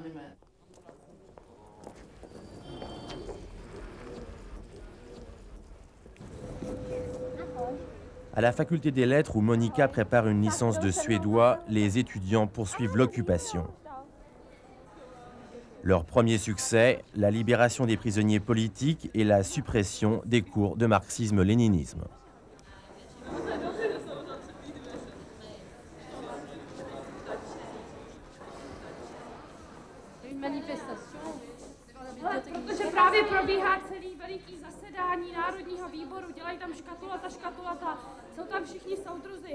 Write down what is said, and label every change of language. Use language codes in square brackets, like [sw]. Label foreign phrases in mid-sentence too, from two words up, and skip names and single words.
[fr] À la faculté des lettres où Monica prépare une licence de suédois, les étudiants poursuivent l'occupation. Leur premier succès, la libération des prisonniers politiques et la suppression des cours de marxisme-léninisme. [cs] Protože právě probíhá celý veliký zasedání Národního výboru, dělají tam škatulata, jsou tam všichni soudruzi.